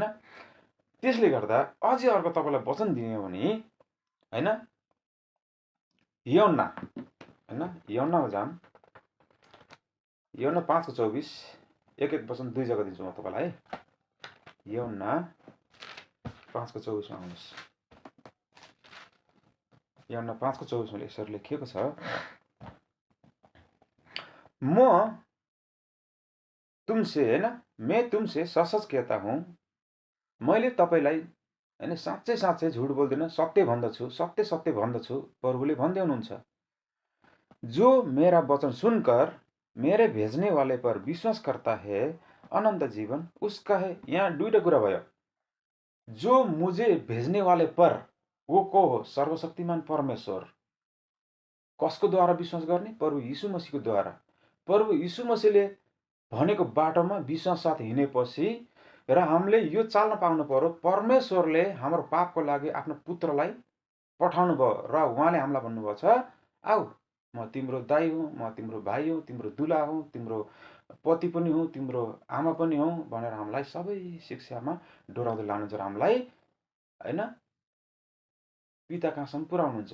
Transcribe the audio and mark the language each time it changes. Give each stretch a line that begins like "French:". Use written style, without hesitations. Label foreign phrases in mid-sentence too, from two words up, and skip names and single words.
Nepali: त्यसले गर्दा अझै अर्को तपाईँलाई वचन दिने भने हैन, यूहन्ना हैन, यूहन्नामा जाम, यूहन्ना 5:24, एक वचन दुई जग्गा दिन्छु म तपाईँलाई है। यूहन्ना 5:24 मा आउनुहोस्। यूहन्ना 5:24 मा यसरी लेखिएको छ,
Hindi: मैं तुमसे सच कहता हूँ,
Nepali: मैले तपाईँलाई हैन साँच्चै साँच्चै झुट बोल्दिनँ, सत्य भन्दछु, सत्य सत्य भन्दछु, प्रभुले भन्दै हुनुहुन्छ।
Hindi: जो मेरा वचन सुनकर मेरे भेजने वाले पर विश्वास करता है, अनंत जीवन उसका है।
Nepali: यहाँ दुईटा कुरा भयो।
Hindi: जो मुझे भेजने वाले पर, वो
Nepali: को हो? सर्वशक्तिमान परमेश्वर। कसको द्वारा विश्वास गर्ने? प्रभु यीशु मसीहको द्वारा। प्रभु यीशु मसीहले भनेको बाटोमा विश्वास साथ हिँडेपछि र हामीले यो चाल्न पाउनु पर्यो, परमेश्वरले हाम्रो पापको लागि आफ्नो पुत्रलाई पठाउनु भयो र उहाँले हामीलाई भन्नुभएको छ, आऊ म तिम्रो दाइ हुँ, म तिम्रो भाइ हुँ, तिम्रो दुला हुँ, तिम्रो पति पनि हुँ, तिम्रो आमा पनि हुँ भनेर हामीलाई सबै शिक्षामा डोराउँदै लानुहुन्छ र हामीलाई हैन पिता कहाँसम्म पुर्याउनुहुन्छ।